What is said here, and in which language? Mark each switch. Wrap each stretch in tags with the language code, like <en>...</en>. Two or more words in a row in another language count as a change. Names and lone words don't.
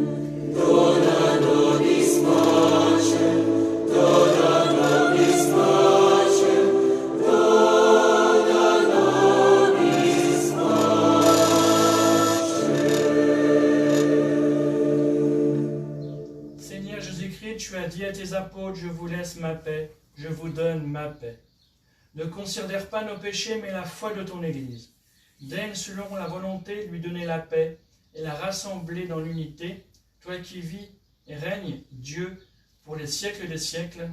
<la>Dona nobis pacem, dona nobis pacem, dona nobis pacem.</la> <fr>Seigneur Jésus-Christ, tu as dit à tes apôtres: je vous laisse ma paix, je vous donne ma paix. Ne considère pas nos péchés, mais la foi de ton Église. Daigne, selon la volonté, lui donner la paix et la rassembler dans l'unité, toi qui vis et règnes, Dieu, pour les siècles des siècles.</fr>